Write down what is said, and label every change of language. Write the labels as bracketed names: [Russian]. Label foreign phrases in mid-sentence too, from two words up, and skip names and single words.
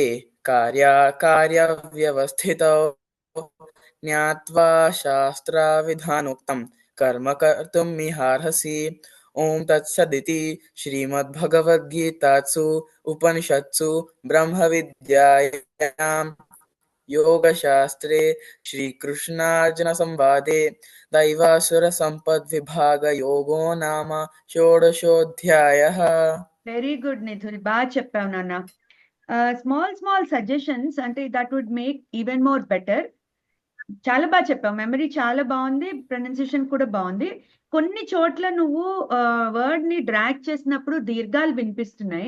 [Sanskrit] कार्याकार्यव्यवस्थितौ ज्ञात्वा शास्त्राविधानोक्तं कर्म कर्तुं मिहार्हसि ॐ तत्सदिति श्रीमद्भगवद्गीतासु उपनिषत्सु ब्रह्मविद्यायां योगशास्त्रे श्रीकृष्णार्जुनसंवादे दैवासुरसम्पद्विभागयोगो नाम षोडशोऽध्यायः. [English] very good [Telugu] నిధుల్, బాగా చెప్పావు నాన్న. [English] small suggestions అంటే that would make even more better. [Telugu] చాలా బాగా చెప్పావు, మెమరీ చాలా బాగుంది, ప్రొనౌన్సియేషన్ కూడా బాగుంది. కొన్ని చోట్ల నువ్వు వర్డ్ ని డ్రాగ్ చేసినప్పుడు దీర్ఘాలు వినిపిస్తున్నాయి.